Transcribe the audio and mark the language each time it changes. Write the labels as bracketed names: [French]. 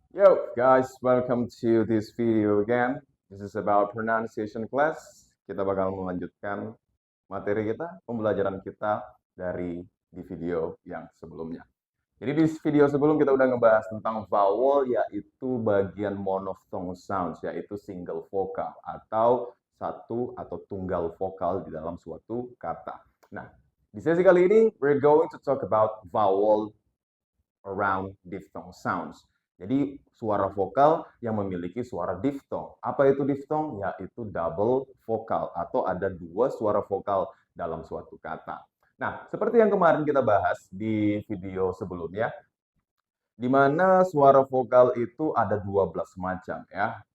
[English] Yo, guys, welcome to this video again. This is about pronunciation class. [Indonesian] Kita bakal melanjutkan materi kita, pembelajaran kita dari di video yang sebelumnya. Jadi di video sebelum kita udah ngebahas tentang vowel, yaitu bagian monophthong sounds, yaitu single vokal atau satu atau tunggal vokal di dalam suatu kata. Nah, di sesi kali ini [English] we're going to talk about vowel around diphthong sounds. [Indonesian] Jadi suara vokal yang memiliki suara diphthong. Apa itu diphthong? Yaitu double vokal atau ada dua suara vokal dalam suatu kata. Nah, seperti yang kemarin kita bahas di video sebelumnya, di mana suara vokal itu ada 12 macam ya.